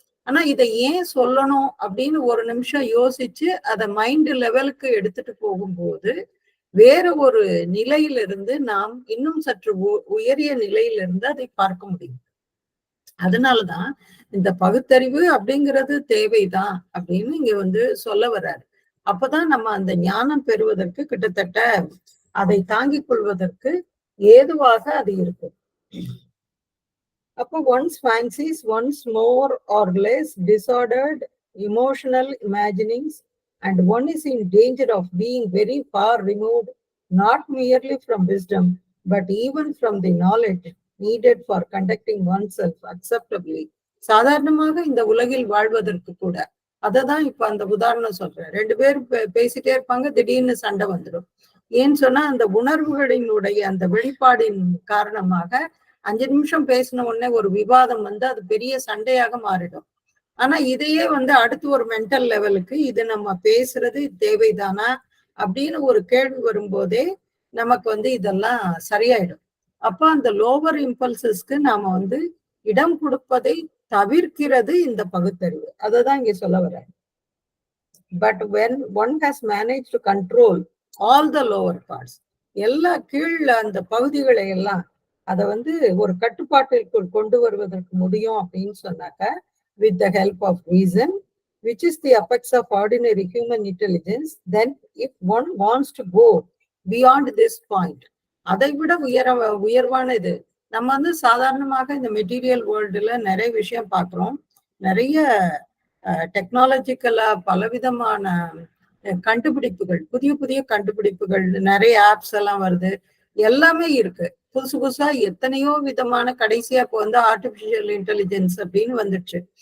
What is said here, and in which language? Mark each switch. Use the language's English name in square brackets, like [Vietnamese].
[Tamil] ஆனா இதை ஏன் சொல்லணும் அப்படின்னு ஒரு நிமிஷம் யோசிச்சு அதை மைண்ட் லெவலுக்கு எடுத்துட்டு போகும்போது வேற ஒரு நிலையிலிருந்து நாம் இன்னும் சற்று உயரிய நிலையிலிருந்து அதை பார்க்க முடியும். அதனாலதான் இந்த பகுத்தறிவு அப்படிங்கிறது தேவைதான் அப்படின்னு இங்க சொல்ல வர்றாரு. அப்பதான் நம்ம அந்த ஞானம் பெறுவதற்கு கிட்டத்தட்ட அதை தாங்கிக் கொள்வதற்கு ஏதுவாக அது இருக்கும். அப்போ [English] one's fancies, one's more or less disordered emotional imaginings, and one is in danger of being very far removed, not merely from wisdom, but even from the knowledge needed for conducting oneself acceptably. [Tamil] சாதாரணமாக இந்த உலகில் வாழ்வதற்கு கூட அததான் இப்ப அந்த உதாரணம் சொல்றேன். 2 பேர் பேசிட்டே இருப்பாங்க, திடீர்னு சண்டை வந்துடும். ஏன்னு சொன்னா அந்த உணர்வுகளினுடைய அந்த வெளிப்பாடின் காரணமாக 5 நிமிஷம் பேசின உடனே ஒரு விவாதம் அது பெரிய சண்டையாக மாறிடும். ஆனா இதையே அடுத்து ஒரு மென்டல் லெவலுக்கு இது நம்ம பேசுறது தேவைதானா அப்படின்னு ஒரு கேள்வி வரும்போதே நமக்கு இதெல்லாம் சரியாயிடும். அப்ப அந்த லோவர் இம்பல்சஸ்க்கு நாம இடம் கொடுப்பதை தவிர்க்கிறது இந்த பகுத்தறிவு. அததான் இங்க சொல்ல வர்றேன். But [English] when one has managed to control all the lower parts, [Tamil] எல்லா கீழ் அந்த பகுதிகளை எல்லாம் அதை ஒரு கட்டுப்பாட்டிற்குள் கொண்டு வருவதற்கு முடியும் அப்படின்னு சொன்னாக்க [English] with the help of reason, which is the apex of ordinary human intelligence, then if one wants to go beyond this point, [Tamil] அதை விட உயர்வானது. நம்ம வந்து சாதாரணமாக இந்த மெட்டீரியல் வேர்ல்டுல நிறைய விஷயம் பார்க்கிறோம். நிறைய டெக்னாலஜிக்கலா பலவிதமான கண்டுபிடிப்புகள், புதிய புதிய கண்டுபிடிப்புகள், நிறைய ஆப்ஸ் எல்லாம் வருது, எல்லாமே இருக்கு. புதுசு புதுசா எத்தனையோ விதமான, கடைசியா இப்போ வந்து ஆர்டிபிஷியல் இன்டெலிஜென்ஸ் அப்படின்னு வந்துடுச்சு.